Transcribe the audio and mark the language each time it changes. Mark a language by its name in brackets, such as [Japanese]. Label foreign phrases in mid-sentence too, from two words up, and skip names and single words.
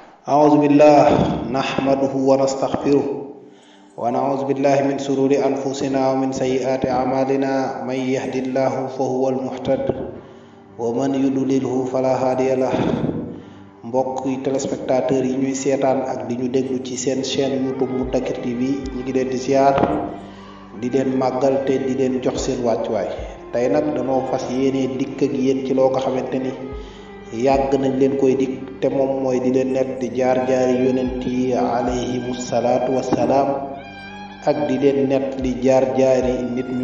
[Arabic] أعوذ بالله نحمده ونستغفره ونعوذ بالله من شرور أنفسنا ومن سيئات أعمالنا من يهد الله فهو المهتد ومن يضلله فلا هادي له [Wolof] mbokk yi téléspectateurs yi ñuy seetaan ak di ñu déglu ci seen chaîne YouTube Moutakir TV ñi ngi leen di ziar di leen màggal te di leen jox seen wàccuwaay tey nag danoo fas yéene dikk ak yéen ci loo nga xamante ni yàgg nañ leen koy dikk te moom mooy di leen nekk di jaar-jaari yonent yi [Arabic] عليهم الصلاة والسلام [Wolof] ak di leen net li jaar-jaari nit ñu